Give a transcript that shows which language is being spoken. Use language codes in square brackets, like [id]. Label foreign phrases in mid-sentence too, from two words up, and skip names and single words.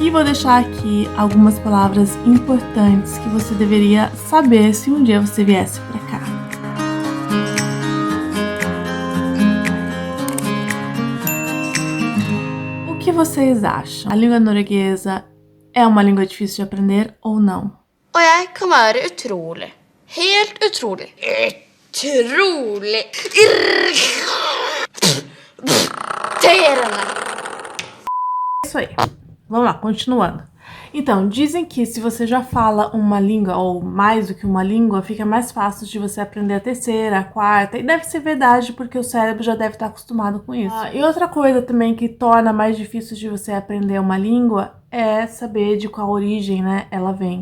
[pt] E vou deixar aqui algumas palavras importantes que você deveria saber se um dia você viesse para cá. O que vocês acham? A língua norueguesa é uma língua difícil de aprender ou não? [no] Og jeg kan være utrolig. Helt utrolig. Utrolig. Irriterende. [pt] Isso aí. Vamos lá, continuando. Então, dizem que se você já fala uma língua ou mais do que uma língua, fica mais fácil de você aprender a terceira, a quarta. E deve ser verdade, porque o cérebro já deve estar acostumado com isso. E outra coisa também que torna mais difícil de você aprender uma língua é saber de qual origem, né, ela vem.